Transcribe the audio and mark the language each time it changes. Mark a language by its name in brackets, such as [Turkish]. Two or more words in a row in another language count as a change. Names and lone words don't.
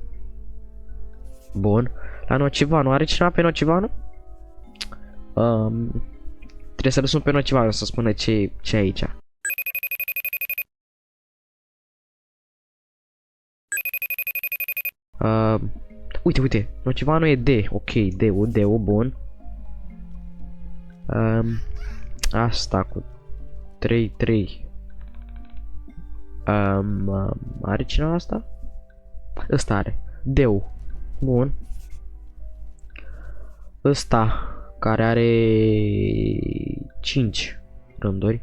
[Romanian] Bun. La Nocivanu. Are cineva pe Nocivanu? Trebuie să răsun pe Nocivanu să spună ce e aici. Uite. Nocivanu e D. Ok, deu, bun. Asta cu 3. Are cineva asta? Ăsta are. Deu. Bun. Ăsta care are 5 rânduri.